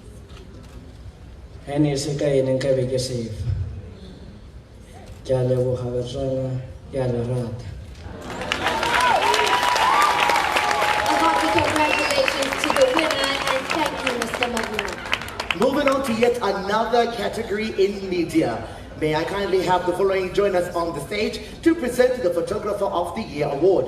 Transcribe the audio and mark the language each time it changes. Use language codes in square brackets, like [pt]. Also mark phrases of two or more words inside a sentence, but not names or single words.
[tn] ene se ka ene nka be ke safe ke a leboga batswana ke a le rata. [en] Congratulations to the winner and thank you, Mr. Mavuna. Moving on to yet another category in media. May I kindly have the following join us on the stage to present the Photographer of the Year Award.